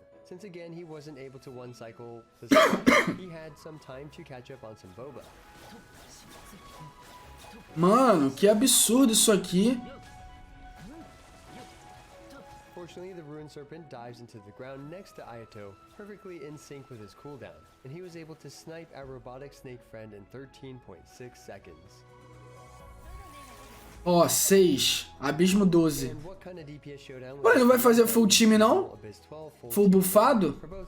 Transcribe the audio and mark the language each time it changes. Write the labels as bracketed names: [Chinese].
[English] Since again he wasn't able to one cycle the spot, he had some time to catch up on some boba. [Portuguese] Mano, que absurdo isso aqui. [English] Fortunately, the Ruined Serpent dives into the ground next to Ayato, perfectly in sync with his cooldown, and he was able to snipe our robotic snake friend in 13.6 seconds. [Portuguese] Ó, 6. Abismo 12. Ué, não vai fazer full time, não? Full buffado?